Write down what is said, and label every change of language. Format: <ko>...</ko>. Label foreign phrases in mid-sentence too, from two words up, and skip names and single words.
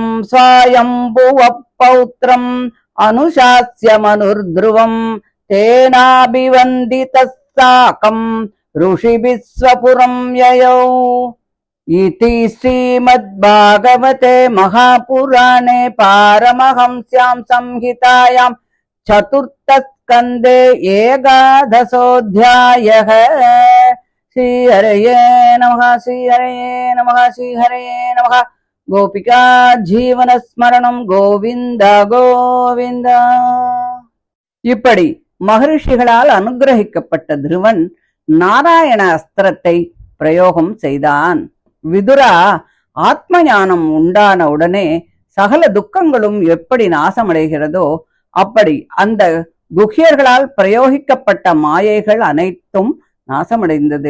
<sa>स्वायम्भुवः पौत्रम् अनुशास्य मनुर्ध्रुवम् तेनाभिवन्दितः साकम् ऋषिभिः स्वपुरं ययौ इति श्रीमद्भागवते महापुराणे पारमहंस्यां संहितायां चतुर्थस्कन्धे एकादशोऽध्यायः। श्रीहरये नमः श्रीहरये नमः श्रीहरये नमः। गोपिका जीवन स्मरणं गोविंद गोविंद।</sa> <ta>இப்படி மகரிஷிகளால் அனுகிரகிக்கப்பட்ட திருவன் நாராயண அஸ்திரத்தை பிரயோகம் செய்தான். விதுரா, ஆத்ம ஞானம் உண்டான உடனே சகல துக்கங்களும் எப்படி நாசமடைகிறதோ அப்படி அந்த குஹ்யர்களால் பிரயோகிக்கப்பட்ட மாயைகள் அனைத்தும் நாசமடைந்தது.</ta>